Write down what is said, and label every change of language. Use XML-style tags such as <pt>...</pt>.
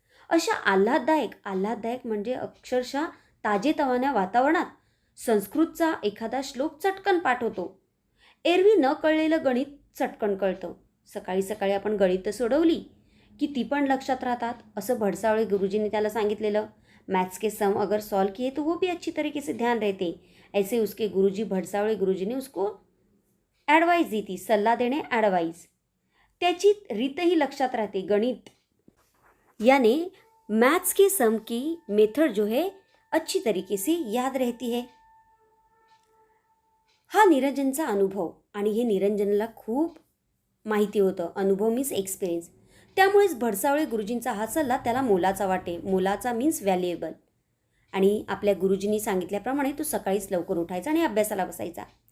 <mr>अशा आल्हाददायक म्हणजे अक्षरशः ताजेतवान्या वातावरणात संस्कृतचा एखादा श्लोक चटकन पाठ होतो. एरवी न कळलेलं गणित चटकन कळतं. सकाळी सकाळी आपण गणितं सोडवली की ती पण लक्षात राहतात, असं भडसावळे गुरुजींनी त्याला सांगितलेलं.</mr> <hi>मैथ्स के सम अगर सॉल्व किए तो वो भी अच्छी तरीके से ध्यान रहते. ऐसे उसके गुरुजी भडसावळे गुरुजी ने उसको ॲडवाइस दी थी,</hi> <mr>सल्ला देणे</mr> <hi>ॲडवाइस.</hi> <mr>त्याची रीतही लक्षात राहते.</mr> <hi>गणित यानी मैथ्स के सम की मेथड जो है अच्छी तरीके से याद रहती है.</hi> <mr>हा निरंजनचा अनुभव, आणि हे निरंजनला खूप माहिती होतं. अनुभव</mr> <en>Means experience.</en> <mr>त्यामुळेच भडसावळे गुरुजींचा हा सल्ला त्याला मोलाचा वाटे. मोलाचा</mr> <en>Means valuable.</en> <mr>आणि आपल्या गुरुजींनी सांगितल्याप्रमाणे तो सकाळीच लवकर उठायचा आणि अभ्यासाला बसायचा.</mr>